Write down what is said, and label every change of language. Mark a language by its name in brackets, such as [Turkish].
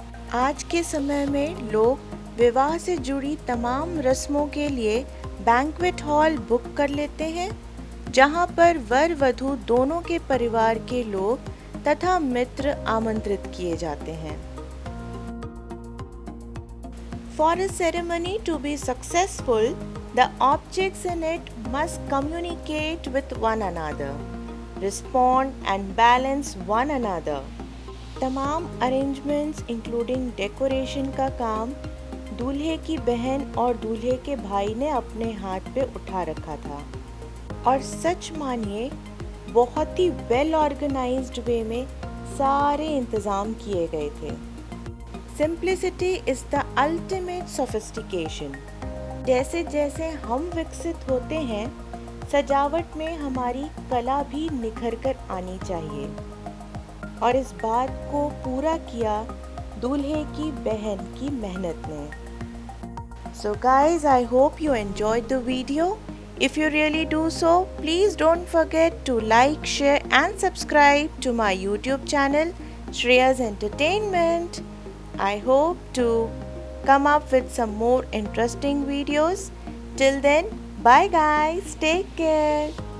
[Hindi] आज के समय में लोग विवाह से जुड़ी तमाम रस्मों के लिए बैंक्वेट हॉल बुक कर लेते हैं, जहां पर वर वधू दोनों के परिवार के लोग तथा मित्र आमंत्रित किए जाते हैं। [English] For a ceremony to be successful, the objects in it must communicate with one another, respond and balance one another. [Hindi] तमाम अरेंजमेंट्स [English] including decoration [Hindi] का काम दूल्हे की बहन और दूल्हे के भाई ने अपने हाथ पे उठा रखा था, और सच मानिए बहुत ही [English] well organised way [Hindi] में सारे इंतज़ाम किए गए थे। [English] Simplicity is the ultimate sophistication. [Hindi] जैसे जैसे हम विकसित होते हैं, सजावट में हमारी कला भी निखर कर आनी चाहिए, और इस बात को पूरा किया दूल्हे की बहन की मेहनत ने। [English] So guys, I hope you enjoyed the video. If you really do so, please don't forget to like, share and subscribe to my YouTube channel, Shreya's Entertainment. I hope to come up with some more interesting videos. Till then, bye guys, take care.